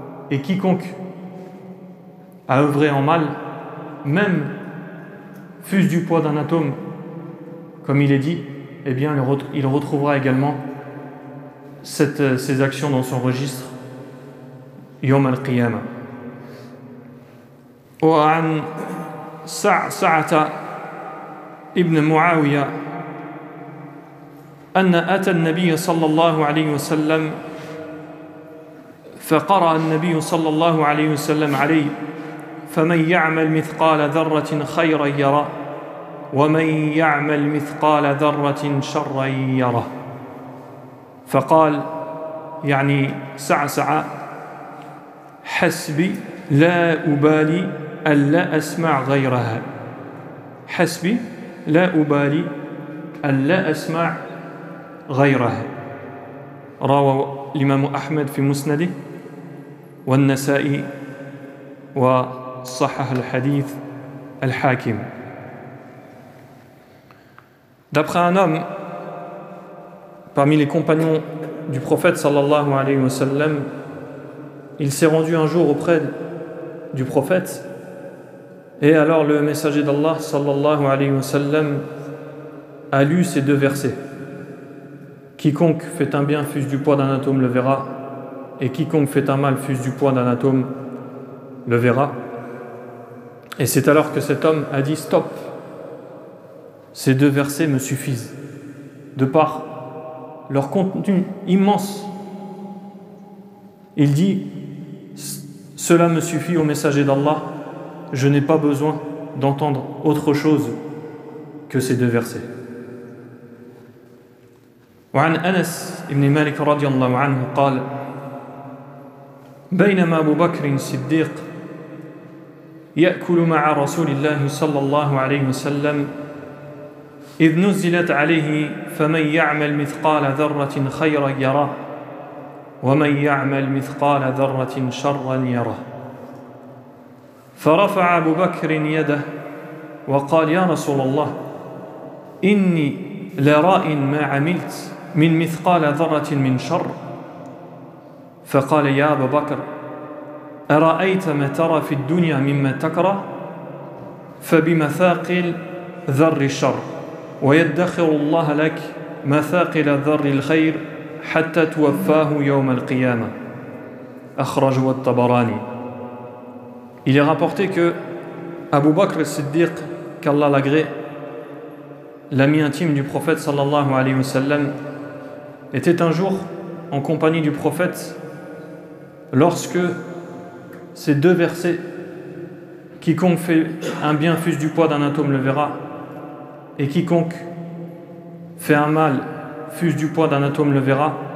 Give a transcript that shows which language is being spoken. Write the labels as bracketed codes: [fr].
[fr] Et quiconque a œuvré en mal, même fût-ce du poids d'un atome, comme il est dit, eh bien il retrouvera également ces actions dans son registre [ar] يوم القيامة. وعن سعسعة ابن معاوية أن أتى النبي صلى الله عليه وسلم فقرأ النبي صلى الله عليه وسلم عليه فمن يعمل مثقال ذرة خيرا يره ومن يعمل مثقال ذرة شرا يره. فقال يعني سعسع حسبي لا أبالي ألا أسمع غيرها حسبي لا أبالي ألا أسمع غيرها. روى الإمام أحمد في مسنده والنسائي وصحح الحديث الحاكم. [fr] D'après un homme parmi les compagnons du prophète sallallahu alayhi wa sallam, il s'est rendu un jour auprès du prophète, et alors le messager d'Allah sallallahu alayhi wa sallam a lu ces deux versets: quiconque fait un bien fût-ce du poids d'un atome le verra, et quiconque fait un mal fût-ce du poids d'un atome le verra. Et c'est alors que cet homme a dit: stop, ces deux versets me suffisent, de par leur contenu immense. Il dit: cela me suffit au messager d'Allah, je n'ai pas besoin d'entendre autre chose que ces deux versets. [ar] وعن أنس بن مالك رضي الله عنه قال: بينما أبو بكر الصديق يأكل مع رسول الله صلى الله عليه وسلم إذ نزلت عليه فمن يعمل مثقال ذرة خيرا يره ومن يعمل مثقال ذرة شرا يره. فرفع أبو بكر يده وقال: يا رسول الله إني لراء ما عملت من مثقال ذرة من شر. فقال: يا أبا بكر أرأيت ما ترى في الدنيا مما تكره فبمثاقل ذر الشر ويدخر الله لك مثاقل ذر الخير حتى توفاه يوم القيامة. أخرجه الطبراني. [fr] Il est rapporté que Abu Bakr al-Siddiq, qu'Allah l'agrée, l'ami intime du prophète sallallahu alayhi wa sallam, était un jour en compagnie du prophète lorsque ces deux versets: quiconque fait un bien fût-ce du poids d'un atome le verra, et quiconque fait un mal fût-ce du poids d'un atome le verra.